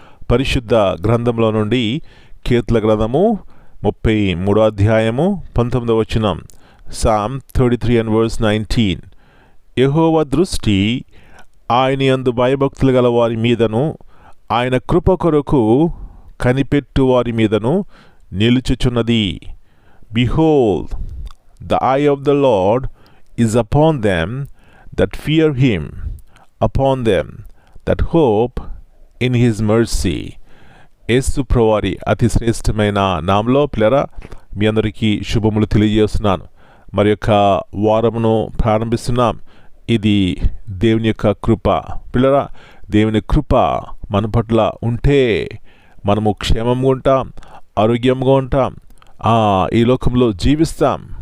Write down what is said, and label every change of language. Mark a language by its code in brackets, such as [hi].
[te] పరిశుద్ధ గ్రంథంలో నుండి కీర్తన గ్రంథము 33వ అధ్యాయము 19వ వచనం. [en] Psalm 33 and verse 19. [te] యెహోవా దృష్టి ఆయన యందు భయభక్తులు గల వారి మీదను ఆయన కృప కొరకు కనిపెట్టు వారి మీదను నిలుచుచున్నది. [en] Behold, the eye of the Lord is upon them that fear him, upon them that hope in his mercy. [te] యేసు ప్రభువారి అతి శ్రేష్టమైన నామములో పిల్లరా మీ అందరికీ శుభములు తెలియజేస్తున్నాను. మరి యొక్క వారమును ప్రారంభిస్తున్నాం. ఇది దేవుని యొక్క కృప. పిల్లరా, దేవుని కృప మన పట్ల ఉంటే మనము క్షేమంగా ఉంటాం, ఆరోగ్యంగా ఉంటాం, ఈ లోకంలో జీవిస్తాం.